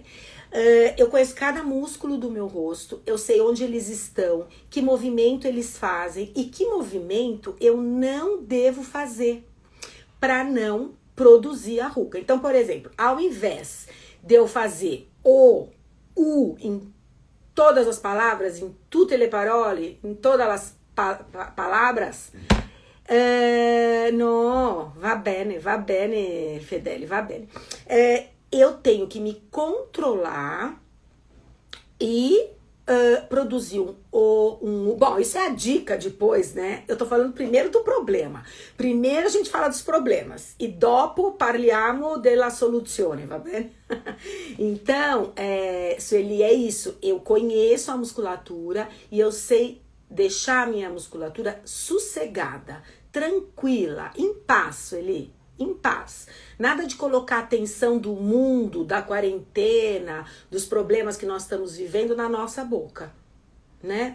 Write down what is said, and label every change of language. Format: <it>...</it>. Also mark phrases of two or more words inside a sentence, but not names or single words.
<pt>Eu conheço cada músculo do meu rosto, eu sei onde eles estão, que movimento eles fazem e que movimento eu não devo fazer para não produzir a ruga. Então, por exemplo, ao invés de eu fazer o, em todas as palavras,</pt> <it>em tutte le parole,</it> <pt>em todas as palavras, no,</pt> <it>va bene, Fedele, va bene.</it> <pt>Eu tenho que me controlar e produzir Bom, isso é a dica depois, né? Eu tô falando primeiro do problema. Primeiro a gente fala dos problemas.</pt> <it>E dopo parliamo della soluzione, va bene?</it> <pt>Então, Sueli, é isso. Eu conheço a musculatura e eu sei deixar a minha musculatura sossegada, tranquila, em paz, Sueli. Em paz. Nada de colocar a tensão do mundo, da quarentena, dos problemas que nós estamos vivendo na nossa boca, né?</pt>